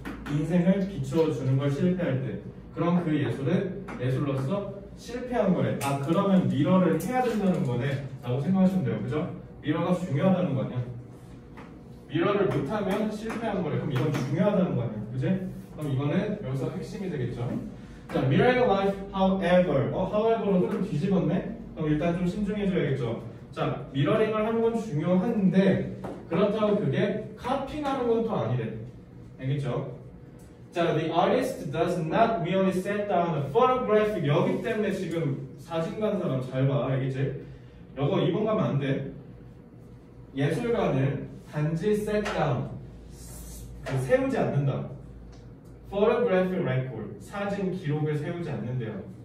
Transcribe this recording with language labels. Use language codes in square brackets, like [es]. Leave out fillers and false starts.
[ko] 인생을 비추어주는 걸 실패할 때. 그럼 그 예술은 예술로서 실패한 거래. 그러면 미러를 해야 된다는 거네 라고 생각하시면 돼요. 그죠? 미러가 중요하다는 거 아니야? 미러를 못하면 실패한 거래. 그럼 이건 중요하다는 거 아니야? 그지? 그럼 이거는 여기서 핵심이 되겠죠? [en] 자, mirroring life, however. [ko] however로 좀 뒤집었네? 그럼 일단 좀 신중해줘야겠죠? 자, 미러링을 하는 건 중요한데 그렇다고 그게 카피하는 건 또 아니래. 알겠죠? [en] 자, the artist does not merely set down a photographic. [ko] 여기 때문에 지금 사진 간 사람 잘 봐. 알겠지? 이거 2번 가면 안 돼. 예술가는 단지 set down, 세우지 않는다. photographic record, 사진 기록을 세우지 않는데요.